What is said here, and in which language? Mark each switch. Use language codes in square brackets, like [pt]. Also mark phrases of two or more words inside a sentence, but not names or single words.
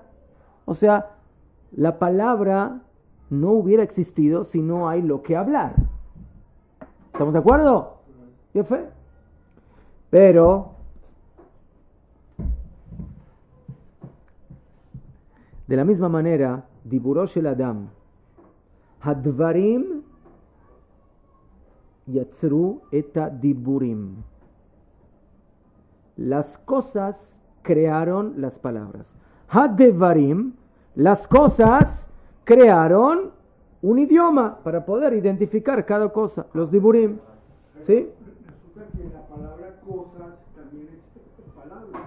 [es] O sea, la palabra no hubiera existido si no hay lo que hablar. ¿Estamos de acuerdo? ¿Qué fue? Pero de la misma manera, [he] דיבורו של אדם הדברים יצרו את הדיבורים. [es] Las cosas crearon las palabras. Hadevarim, las cosas crearon un idioma para poder identificar cada cosa. Los diburim. ¿Sí? Resulta que la palabra cosas también es palabra.